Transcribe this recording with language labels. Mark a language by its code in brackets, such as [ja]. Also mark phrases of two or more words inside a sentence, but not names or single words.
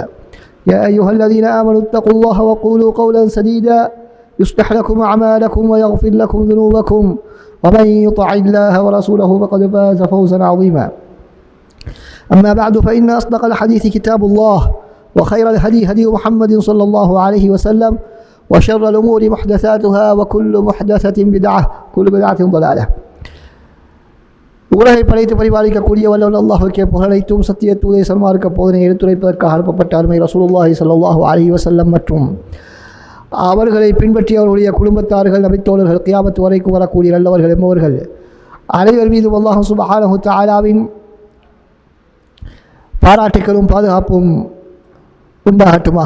[ar] يا أيها الذين آمنوا اتقوا الله وقولوا قولا سديدا يصلح لكم أعمالكم ويغفر لكم ذنوبكم ومن يطع الله ورسوله فقد فاز فوزا عظيما. أما بعد فإن أصدق الحديث كتاب الله وخير الهدي هدي محمد صلى الله عليه وسلم وشر الأمور محدثاتها وكل محدثة بدعة كل بدعة ضلالة. [ta] உலகை படைத்து பரிபாலிக்கக்கூடிய வல்லவன் அல்லாஹ்வுக்கே புகழைத்தும் சத்திய தூதை சன்மார்க்க போதனை எடுத்துரைப்பதற்காக அனுப்பப்பட்ட அருமை [ar] رسول الله صلى الله عليه وسلم [ta] மற்றும் அவர்களை பின்பற்றியவர்களுடைய குடும்பத்தார்கள் நபித்தோழர்கள் கியாமத் வரைக்கும் வரக்கூடிய நல்லவர்கள் என்பவர்கள் அனைவர் மீதும் [ar] الله سبحانه و [ta] தஆலாவின் பாராட்டுக்களும் பாதுகாப்பும் உண்டாகட்டுமாக.